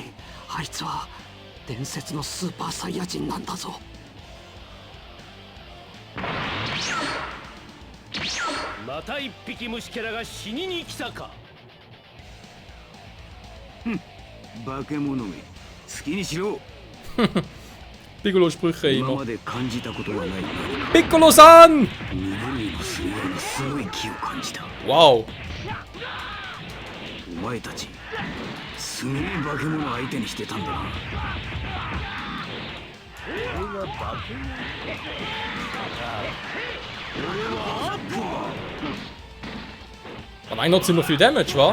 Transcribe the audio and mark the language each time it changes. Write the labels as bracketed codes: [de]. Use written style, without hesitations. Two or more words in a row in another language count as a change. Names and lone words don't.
[ja] あいつは伝説のスーパーサイヤ人なんだぞ。また一匹虫キャラが死にに来たか。化け物め、好きにしろ。 [de] Piccolo-Sprüche immer. Piccolo-san! Wow. Aber einer hat ziemlich viel Damage, wa?